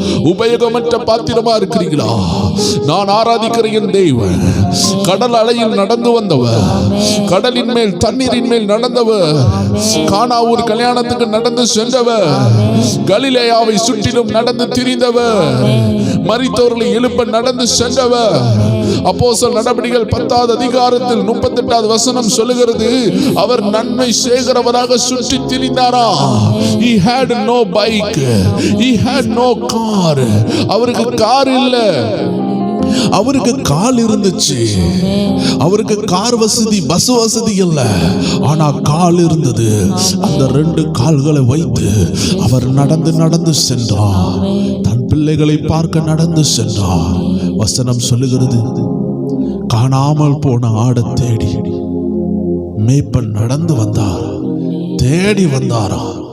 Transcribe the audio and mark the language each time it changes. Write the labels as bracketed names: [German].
[Tamil] உபயோகமற்ற பாத்திரமா இருக்கிறீங்களா? நான் ஆராதிக்கிற என் தெய்வம் கடல் அலையில் நடந்து வந்தவர், கடலின் மேல் தண்ணீரின் மேல் நடந்தவர், கானாவூர் கல்யாணத்துக்கு நடந்து சென்றவர், கலிலேயாவை சுற்றிலும் நடந்து திரிந்தவர், மரித்தவர்களை எழுப்ப நடந்து சென்றவர். அப்போஸ்தலர் நடபடிகள் 10வது அதிகாரத்தில் 38வது வசனம் சொல்லுகிறது, அவர் நன்மை செய்கிறவராக சுற்றி திரிந்தாரா. [English] He had no bike, he had no car. [Tamil] அவருக்கு கார் இல்ல, அவருக்கு கால் இருந்துச்சு. அவருக்கு கார் வசதி, பஸ் வசதி இல்ல, ஆனா கால் இருந்தது. அந்த 2 கால்களை வைத்து அவர் நடந்து நடந்து சென்றார். தன் பிள்ளைகளை பார்க்க நடந்து சென்றார். வசனம் சொல்லுகிறது, காணாமல் போன ஆடை தேடி மேய்ப்பன் நடந்து வந்தார், தேடி வந்தாரா.